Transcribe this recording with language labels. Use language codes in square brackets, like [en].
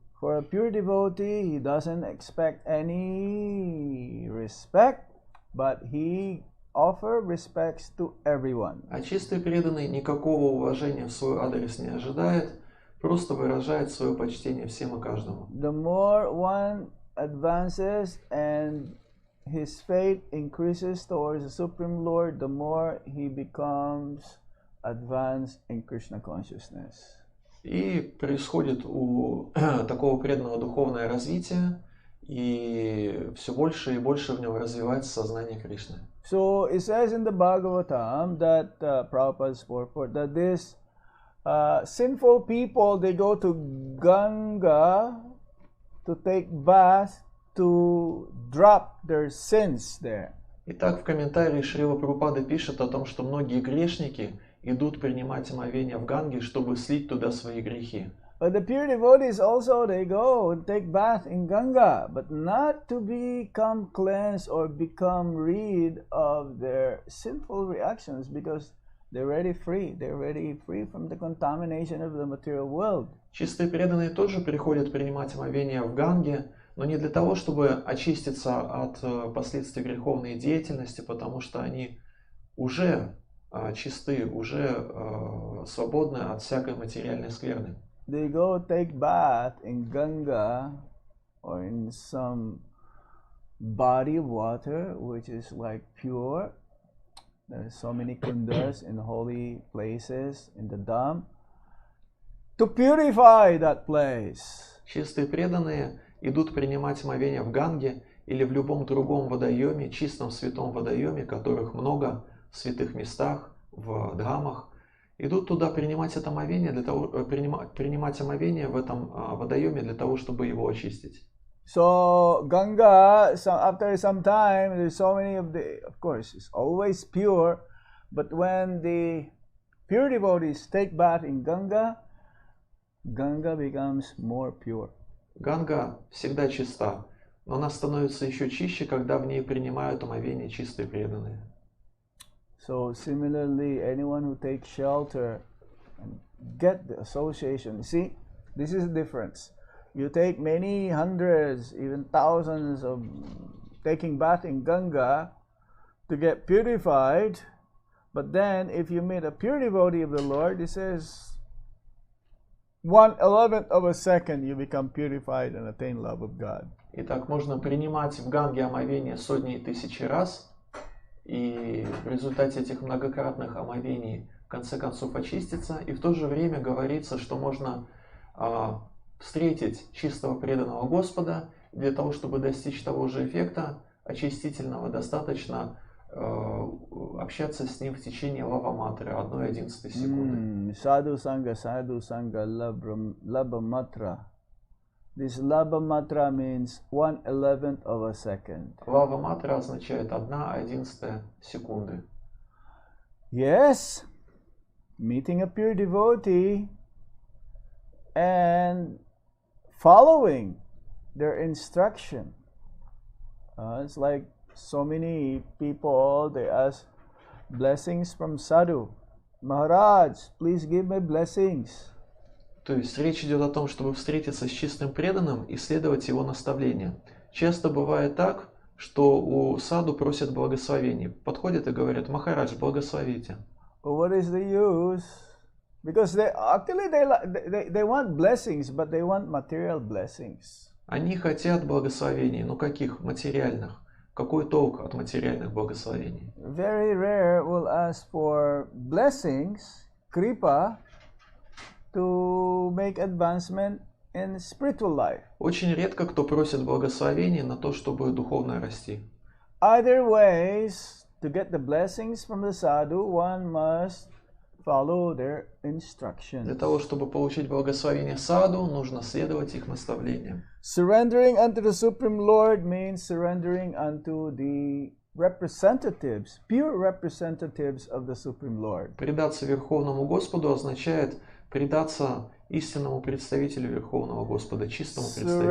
[en] For a pure devotee, he doesn't expect any respect, but he offer respects to everyone. [ru] А чистый преданный никакого уважения в свой адрес не ожидает, просто выражает свое почтение всем и каждому. [en] The more one advances and his faith increases towards the Supreme Lord, the more he becomes advanced in Krishna consciousness. [ru] И происходит у такого преданного духовное развитие, и все больше и больше в нем развивается сознание Кришны. [en] So it says in the Bhagavatam that Prabhupada's purport that this sinful people, they go to Ganga to take bath to drop their sins there. [ru] Итак, в комментарии Шрила Прабхупада пишет о том, что многие грешники идут принимать омовение в Ганге, чтобы слить туда свои грехи. [en] But the pure devotees also, they go and take bath in Ganga, but not to become cleansed or become rid of their sinful reactions, because they're already free. They're already free from the contamination of the material world. [ru] Чистые преданные тоже приходят принимать омовение в Ганге, но не для того, чтобы очиститься от последствий греховной деятельности, потому что они уже чисты, уже свободны от всякой материальной скверны. [en] They go take bath in Ganga or in some body of water which is like pure. There are so many kundas in holy places in the Dham to purify that place. [ru] Чистые преданные идут принимать омовение в Ганге или в любом другом водоеме, чистом святом водоеме, которых много в святых местах, в дхамах. Идут туда принимать это омовение, принимать омовение в этом водоеме для того, чтобы его очистить. [en] So Ganga, after some time, there's so many of course, it's always pure, but when the pure devotees take bath in Ganga, Ganga becomes more pure. [ru] Ганга всегда чиста, но она становится еще чище, когда в ней принимают омовение чистые преданные. [en] So similarly, anyone who takes shelter and get the association, see, this is the difference. You take many hundreds, even thousands of taking bath in Ganga to get purified, but then if you meet a pure devotee of the Lord, it says 1/11 of a second you become purified and attain love of God. [ru] Итак, можно принимать в Ганге омовение сотни и тысячи раз, и в результате этих многократных омовений в конце концов очиститься, и в то же время говорится, что можно встретить чистого преданного Господа. Для того, чтобы достичь того же эффекта очистительного, достаточно общаться с ним в течение лава-матры, 1/11 секунды. [en] Sadhu Sangha, Labha Matra. This Labha Matra means 1/11 of a second. [ru] Лава-матра означает 1/11 секунды. [en] Yes, meeting a pure devotee and following their instruction. It's like so many people, they ask blessings from Sadhu. Maharaj, please give me blessings. [ru] То есть речь идет о том, чтобы встретиться с чистым преданным и следовать его наставлениям. Часто бывает так, что у саду просят благословений. Подходят и говорят: Махарадж, благословите. [en] What is the use? Because they want blessings, but they want material blessings. [ru] Они хотят благословений, но каких? Материальных. Какой толк от материальных благословений? [en] Very rare will ask for blessings, kripa, to make advancement in spiritual life. [ru] Очень редко кто просит благословений на то, чтобы духовно расти. [en] Other ways to get the blessings from the sadhu, one must follow their instructions. [ru] Для того, чтобы получить благословение саду, нужно следовать их наставлениям. [en] Surrendering unto the Supreme Lord means surrendering unto the representatives, pure representatives of the Supreme Lord. [ru] Предаться Верховному Господу означает предаться истинному представителю Верховного Господа, чистому представителю.